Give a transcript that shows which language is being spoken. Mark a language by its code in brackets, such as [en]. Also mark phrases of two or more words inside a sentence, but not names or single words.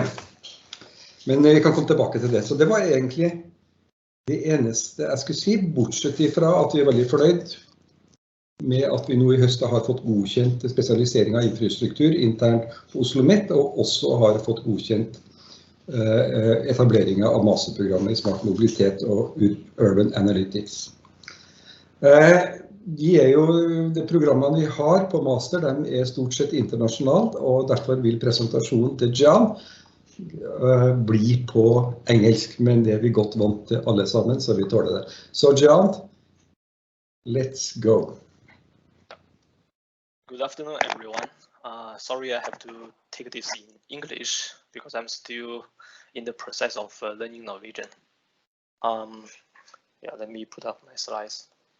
[no] Men vi kan komme tilbake til det. Så det var egentlig det eneste jeg skulle si, bortsett ifra at vi er veldig fornøyd med at vi nå i høst har fått godkjent spesialisering av infrastruktur internt på OsloMet, og også har fått godkjent etableringen av masterprogrammet i smart mobilitet og [en] urban analytics. [no] De programmene vi har på master, de er stort sett internasjonalt, og derfor vil presentasjonen til Jian bli på engelsk, men det er vi godt vant til alle sammen, så vi tåler det. Så Jian, [en] let's go. Good afternoon, everyone. Sorry I have to take this in English because I'm still in the process of learning Norwegian. Let me put up my slides.